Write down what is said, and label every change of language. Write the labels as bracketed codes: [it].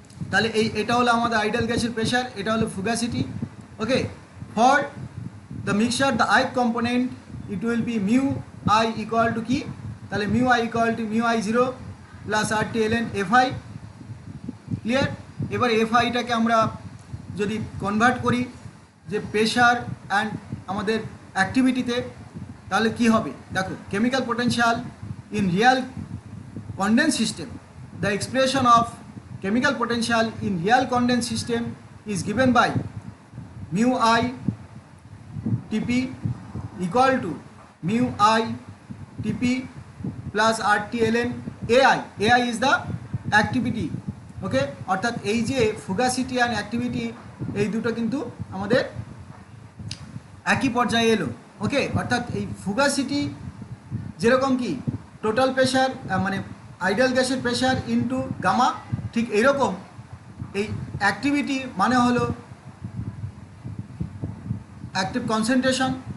[bn] তাহলে এটা হলো আমাদের আইডিয়াল গ্যাসের প্রেশার, এটা হলো ফুগাসিটি। [en] Okay, for the mixture the I component it will be mu I equal to কি? তাহলে mu I equal to mu I zero plus RT LN FI. Clear? [bn] এবার এফআইটাকে আমরা যদি কনভার্ট করি যে প্রেশার অ্যান্ড আমাদের অ্যাক্টিভিটিতে, তাহলে কি হবে? [en] দেখো chemical potential in real condensed system, the expression of chemical potential in real condensed system is given by mu I Tp equal to mu I Tp plus RT ln AI. AI is the activity. [bn] ওকে, অর্থাৎ এই যে ফুগাসিটি and activity এই দুটো কিন্তু আমাদের একই পর্যায়ে এলো। ওকে, অর্থাৎ এই ফুগাসিটি যেরকম কি টোটাল প্রেশার মানে আইডিয়াল গ্যাসের প্রেশার ইনটু গামা, ঠিক এইরকম এই অ্যাক্টিভিটি মানে হলো অ্যাক্টিভ কনসেন্ট্রেশন।